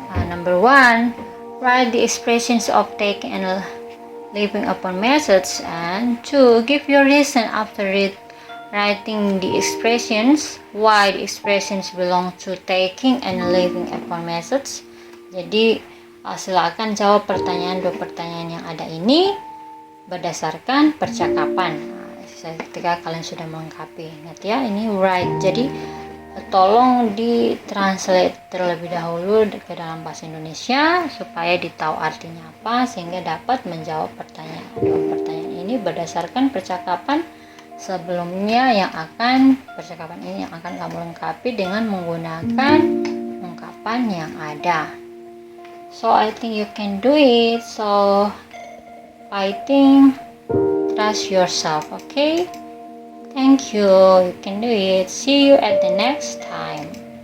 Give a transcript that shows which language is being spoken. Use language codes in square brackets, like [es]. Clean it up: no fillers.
[en] Number 1, write the expressions of taking and leaving upon message, and 2, give your reason after writing the expressions why the expressions belong to taking and leaving upon message. [id] Jadi silakan jawab dua pertanyaan yang ada ini berdasarkan percakapan. Ketika kalian sudah melengkapi, ingat ya, ini write. Jadi tolong ditranslate terlebih dahulu ke dalam bahasa Indonesia supaya ditahu artinya apa, sehingga dapat menjawab dua pertanyaan ini berdasarkan percakapan sebelumnya percakapan ini yang akan kamu lengkapi dengan menggunakan ungkapan yang ada. [en] So I think you can do it. So I think trust yourself, okay? Thank you. You can do it. See you at the next time.